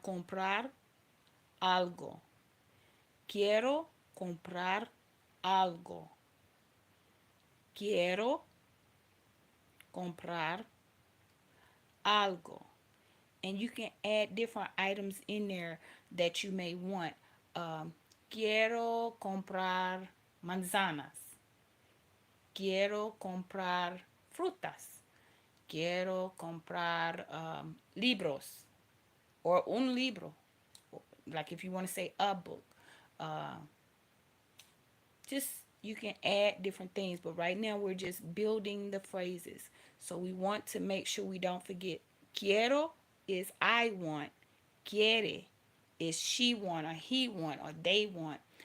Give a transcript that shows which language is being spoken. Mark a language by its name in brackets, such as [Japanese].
[Spanish] Comprar algo. Quiero comprar algo. Quiero comprar algo. [English] And you can add different items in there that you may want. [Spanish] Quiero comprar manzanas. Quiero comprar frutas. Quiero comprar libros or un libro. [English] Like if you want to say a book. Uh, just you can add different things, but right now we're just building the phrases. So we want to make sure we don't forget. Quiero is I want. Quiere is she want or he want or they want.